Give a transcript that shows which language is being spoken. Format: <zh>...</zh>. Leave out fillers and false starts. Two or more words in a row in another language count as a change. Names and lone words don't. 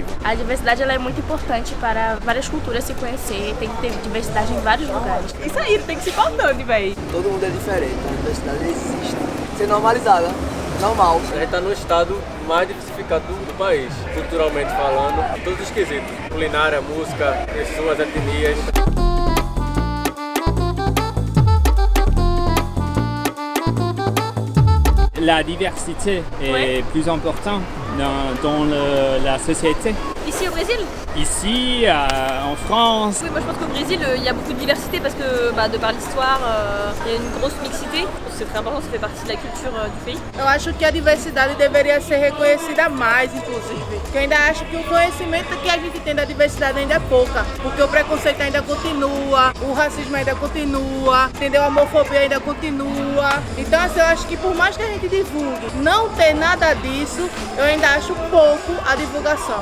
<pt>A diversidade ela é muito importante para várias culturas se conhecer, tem que ter diversidade em vários lugares. Isso aí, tem que ser importante, véi. Todo mundo é diferente, a diversidade existe. Ser normalizada, normal. A gente está no estado mais diversificado do país, culturalmente falando, em todos os quesitos. Culinária, música, suas etnias.</pt> <fr>La diversité est plus importante dans la société. Ici au Brésil? Ici, en France. Oui, moi je pense qu'au Brésil il y a beaucoup de diversité parce que de par l'histoire il y a une grosse mixité. C'est très important, ça fait partie de la culture du pays.</fr> <pt>Eu acho que a diversidade deveria ser reconhecida mais, inclusive. Porque eu ainda acho que o conhecimento que a gente tem da diversidade ainda é pouca. Porque o preconceito ainda continua, o racismo ainda continua, entendeu? A homofobia ainda continua. Então, assim, eu acho que por mais que a gente divulgue não ter nada disso, eu ainda acho pouco a divulgação.</pt>